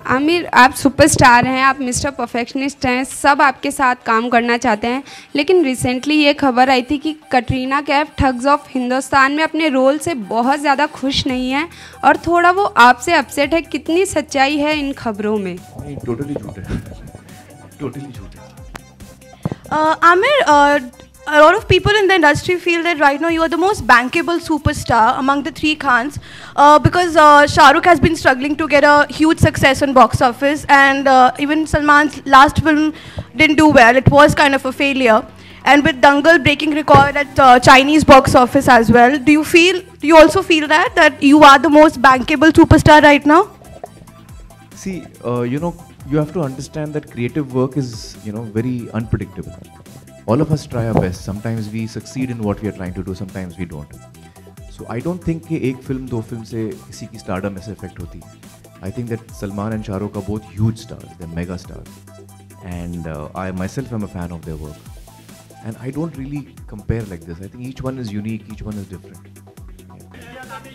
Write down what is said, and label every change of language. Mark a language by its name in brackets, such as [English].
[Hindi] आमिर, आप सुपरस्टार हैं, आप मिस्टर परफेक्शनिस्ट हैं, सब आपके साथ काम करना चाहते हैं, लेकिन रिसेंटली ये खबर आई थी कि कटरीना कैफ ठग्स ऑफ हिंदुस्तान में अपने रोल से बहुत ज़्यादा खुश नहीं है और थोड़ा वो आपसे अपसेट है. कितनी सच्चाई है इन खबरों में? नहीं, टोटली झूठ है, टोटली झूठ है. [English] Amir, a lot of people in the industry feel that right now you are the most bankable superstar among the three Khans, because Shah Rukh has been struggling to get a huge success on box office, and even Salman's last film didn't do well. It was kind of a failure. And with Dangal breaking record at Chinese box office as well, do you also feel that you are the most bankable superstar right now? See, you have to understand that creative work is, very unpredictable. All of us try our best. Sometimes we succeed in what we are trying to do, sometimes we don't. So I don't think [Hindi] कि एक film दो film से किसी की stardom ऐसे affect होती है. [English] I think that Salman and Shah Rukh are both huge stars, they're mega stars, and I myself am a fan of their work. And I don't really compare like this. I think each one is unique, each one is different.